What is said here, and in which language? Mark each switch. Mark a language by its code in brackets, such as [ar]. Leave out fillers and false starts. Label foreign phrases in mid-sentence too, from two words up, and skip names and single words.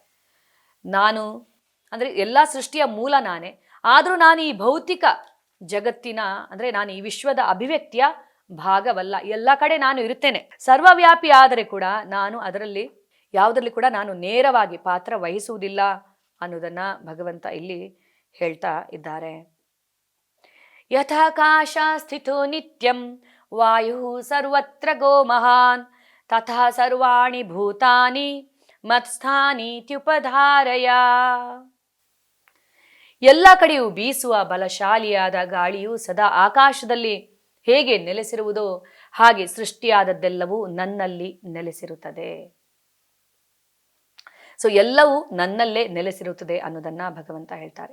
[kn] ನಾನು ಅಂದರೆ ಎಲ್ಲ ಸೃಷ್ಟಿಯ ಮೂಲ ನಾನೇ, ಆದರೂ ನಾನು ಈ ಭೌತಿಕ ಜಗತ್ತಿನ ಅಂದರೆ ನಾನು ಈ ವಿಶ್ವದ ಅಭಿವ್ಯಕ್ತಿಯ ಭಾಗವಲ್ಲ. ಎಲ್ಲ ಕಡೆ ನಾನು ಇರುತ್ತೇನೆ, ಸರ್ವವ್ಯಾಪಿ, ಆದರೆ ಕೂಡ ನಾನು ಅದರಲ್ಲಿ ಯಾವುದರಲ್ಲಿ ಕೂಡ ನಾನು ನೇರವಾಗಿ ಪಾತ್ರ ವಹಿಸುವುದಿಲ್ಲ ಅನ್ನೋದನ್ನ ಭಗವಂತ ಇಲ್ಲಿ ಹೇಳ್ತಾ ಇದ್ದಾರೆ. [sa] ಯಥಾಕಾಶ ಸ್ಥಿತೋ ನಿತ್ಯಂ ವಾಯು ಸರ್ವತ್ರ ಗೋ ಮಹಾನ್ ತಥಾ ಸರ್ವಾಣಿ ಭೂತಾನಿ ಮತ್ಸ್ಥಾನೀತ್ಯುಪಧಾರಯ. [kn] ಎಲ್ಲ ಕಡೆಯೂ ಬೀಸುವ ಬಲಶಾಲಿಯಾದ ಗಾಳಿಯು ಸದಾ ಆಕಾಶದಲ್ಲಿ ಹೇಗೆ ನೆಲೆಸಿರುವುದೋ ಹಾಗೆ ಸೃಷ್ಟಿಯಾದದ್ದೆಲ್ಲವೂ ನನ್ನಲ್ಲಿ ನೆಲೆಸಿರುತ್ತದೆ. ಸೊ ಎಲ್ಲವೂ ನನ್ನಲ್ಲೇ ನೆಲೆಸಿರುತ್ತದೆ ಅನ್ನೋದನ್ನ ಭಗವಂತ ಹೇಳ್ತಾರೆ.